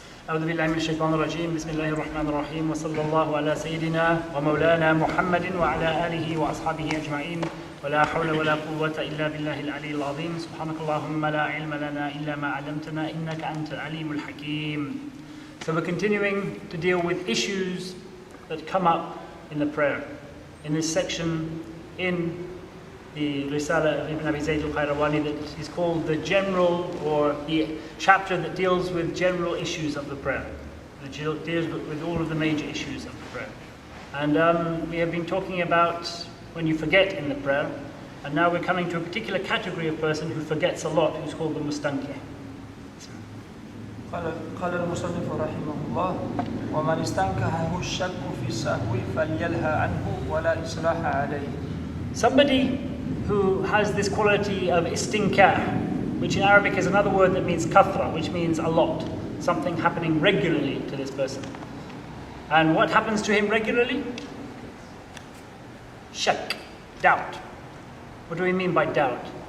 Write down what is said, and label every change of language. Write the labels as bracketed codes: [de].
[ar] أعوذ بالله من الشيطان الرجيم بسم الله الرحمن الرحيم وصلى الله على سيدنا ومولانا محمد وعلى آله وأصحابه أجمعين ولا حول ولا قوة إلا بالله العلي العظيم سبحانك اللهم لا علم لنا إلا ما علمتنا إنك أنت العليم الحكيم. [en] So we're continuing to deal with issues that come up in the prayer. In this section in the Risala of Ibn Abi Zayd al-Qayrawani that is called the general, or the chapter that deals with general issues of the prayer. That deals with all of the major issues of the prayer. And we have been talking about when you forget in the prayer, and now we're coming to a particular category of person who forgets a lot, who's called the mustankih. [ar] قال المصنف رحمه الله ومن استنكحه الشك في السهو فليلهى عنه ولا إصلاح عليه. [en] Somebody who has this quality of istinkah, which in Arabic is another word that means kathra, which means a lot, something happening regularly to this person. And what happens to him regularly? Shak, doubt. What do we mean by doubt?